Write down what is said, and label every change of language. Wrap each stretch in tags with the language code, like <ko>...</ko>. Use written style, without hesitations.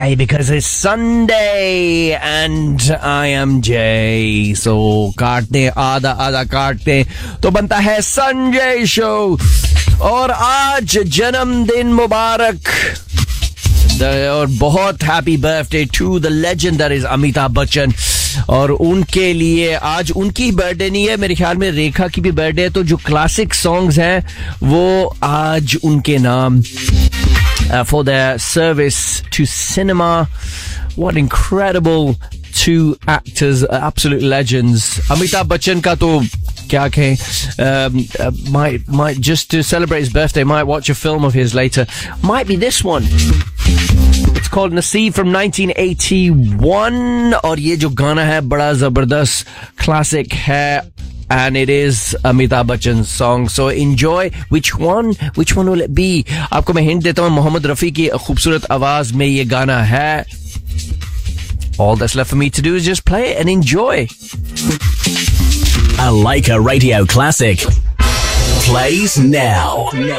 <en>Hey, because it's Sunday and I am Jay.</en> <hi>So, काटने आधा आधा काटते तो बनता है संजय शो. और आज जन्मदिन मुबारक और बहुत</hi> <en>Happy birthday to the legend that is Amitabh Bachchan.</en> <hi>और उनके लिए आज उनकी बर्थडे नहीं है, मेरे ख्याल में रेखा की भी बर्थडे है. तो जो क्लासिक सॉन्ग्स हैं वो आज उनके नाम.</hi> <en>For their service to cinema, what incredible two actors, absolute legends. Amitabh Bachchan</en> <hi>ka to kya kahe?</hi> <en>Might just to celebrate his birthday, might watch a film of his later. Might be this one. It's called Naseeb from 1981.</en> <hi>Aur ye jo gana hai, bada zabardast classic hai.</hi> <en>And it is Amitabh Bachchan's song. So enjoy. Which one will it be?</en> <hi>आपको मैं hint देता हूँ, मोहम्मद रफी की खूबसूरत आवाज में ये गाना है.</hi> <en>All that's left for me to do is just play it and enjoy. A Leica Radio Classic plays now.</en>